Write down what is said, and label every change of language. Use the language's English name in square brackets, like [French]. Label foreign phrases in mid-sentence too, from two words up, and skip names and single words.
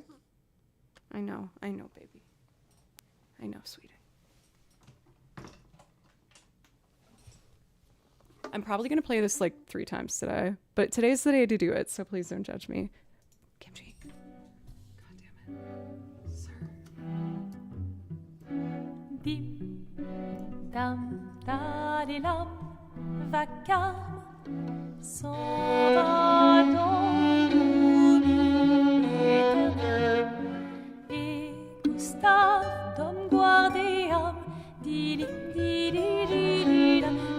[English] I know, baby. I know, sweetie. I'm probably gonna play this like 3 times today, but today's the day to do it, so please don't judge me. Kimchi. God damn it. Sir. Dim, dam, dadilam, [French] vacarme, s'en va dans l'oubli éternel. Et Gustave, dom guardiam, dilim, didididilam,